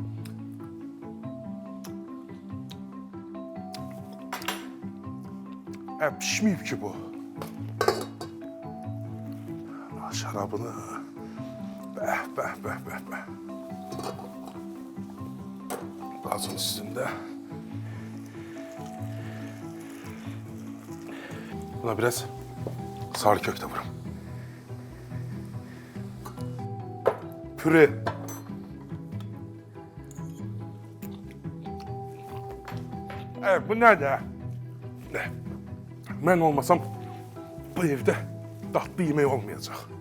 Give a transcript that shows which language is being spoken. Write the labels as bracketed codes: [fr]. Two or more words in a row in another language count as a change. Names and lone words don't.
[az] Pişməyib ki bu. Şarabını. Bəh. Gazın üstündə. Buna biraz sarı kök de vurum. Püre. [tr] Evet, bu nerede? Ben olmasam bu evde tatlı yemeği olmayacak.